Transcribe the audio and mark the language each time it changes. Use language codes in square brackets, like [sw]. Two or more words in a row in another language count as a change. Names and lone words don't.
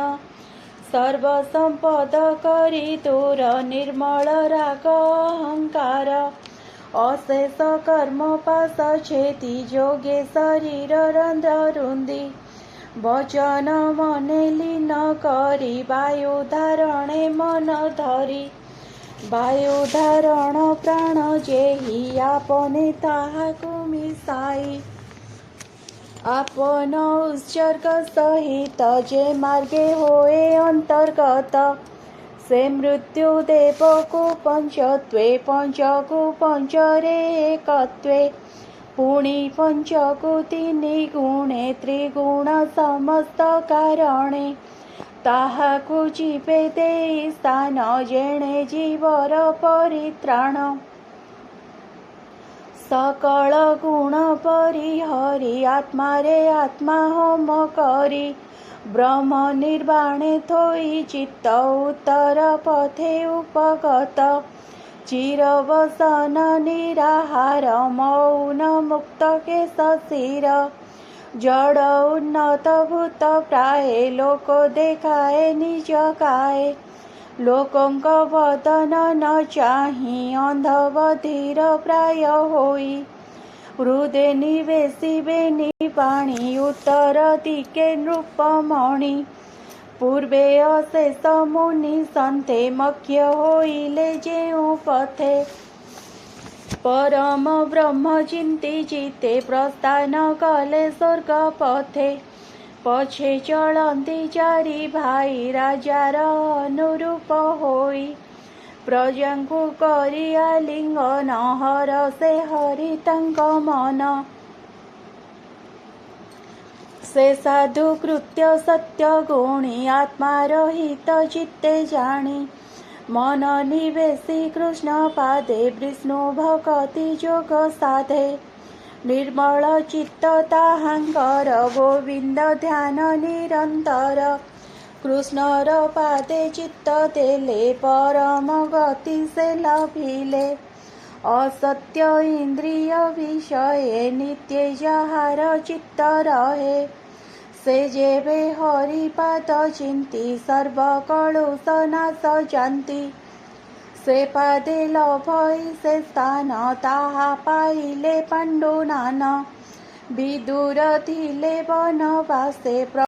[or] ସର୍ବ ସଂପଦ କରି ଦୂର ନିର୍ମଳ ରାଗ ଅହଂକାର ଅଶେଷ କର୍ମ ପାଶ ଛେଦି ଯୋଗେ ଶରୀର ରନ୍ଧ୍ର ରୁନ୍ଧି ବଚନ ମନେ ଲୀନ କରି ବାୟୁ ଧାରଣେ ମନ ଧରି ବାୟୁ ଧାରଣ ପ୍ରାଣ ଯେହି ଆପଣେ ତାହାକୁ ମିଶାଇ ଆପଣ ଉତ୍ସର୍ଗ ସହିତ ଯେ ମାର୍ଗେ ହୋଏ ଅନ୍ତର୍ଗତ ସେ ମୃତ୍ୟୁ ଦେବକୁ ପଞ୍ଚତ୍ୱେ ପଞ୍ଚକୁ ପଞ୍ଚରେ ଏକତ୍ୱେ ପୁଣି ପଞ୍ଚକୁ ତିନି ଗୁଣେ ତ୍ରିଗୁଣ ସମସ୍ତ କାରଣେ ତାହାକୁ ଜୀବେ ଦେଇ ସ୍ଥାନ ଯେଣେ ଜୀବର ପରିତ୍ରାଣ ସକଳ ଗୁଣ ପରିହରି ଆତ୍ମା ରେ ଆତ୍ମା ହୋମ କରି ବ୍ରହ୍ମ ନିର୍ବାଣେ ଥୋଇ ଚିତ୍ତ ଉତ୍ତର ପଥେ ଉପଗତ ଚିରବସନ ନିରାହାର ମୌନ ମୁକ୍ତ କେ ସଶିର ଜଡ଼ ଉନ୍ନତ ଭୂତ ପ୍ରାୟ ଲୋକ ଦେଖାଏ ନିଜ କାଏ ଲୋକଙ୍କ ବଦନ ନ ଚାହି ଅନ୍ଧବଧିର ପ୍ରାୟ ହୋଇ ହୃଦୟ ନିବେଶିବେ ନିପାଣି ଉତ୍ତର ଦିକେ ନୃପମଣି ପୂର୍ବେ ଅଶେଷ ମୁନି ସନ୍ତେ ମଖ୍ୟ ହୋଇଲେ ଯେଉ ପଥେ ପରମ ବ୍ରହ୍ମ ଚିନ୍ତି ଜିତେ ପ୍ରସ୍ଥାନ କଲେ ସ୍ୱର୍ଗ ପଥେ ପଛେ ଚଳତି ଚାରି ଭାଇ ରାଜାର ଅନୁରୂପ ହୋଇ ପ୍ରଜାଙ୍କୁ କରି ଆଲିଙ୍ଗନ ହରଷେ ହରି ତାଙ୍କ ମନ ସେ ସାଧୁ କୃତ୍ୟ ସତ୍ୟ ଗୁଣି ଆତ୍ମା ରହିତ ଚିତ୍ତେ ଜାଣି ମନ ନିବେଶି କୃଷ୍ଣ ପାଦେ ବିଷ୍ଣୁ ଭକ୍ତି ଯୋଗ ସାଧେ ନିର୍ମଳ ଚିତ୍ତ ତାହାଙ୍କର ଗୋବିନ୍ଦ ଧ୍ୟାନ ନିରନ୍ତର କୃଷ୍ଣର ପାଦେ ଚିତ୍ତ ଦେଲେ ପରମ ଗତି ସେ ଲଭିଲେ ଅସତ୍ୟ ଇନ୍ଦ୍ରିୟ ବିଷୟେ ନିତ୍ୟ ଯହାର ଚିତ୍ତ ରହେ ସେ ଯେବେ ହରିପାଦ ଚିନ୍ତି ସର୍ବ କଳୁଷ ନାଶ ଜାଣତି ସେ ପାଦେ ଲଭଇ ସେ ସ୍ଥାନ ତାହା ପାଇଲେ ପାଣ୍ଡୁନାନ ବିଦୁର ଥିଲେ ବନବାସେ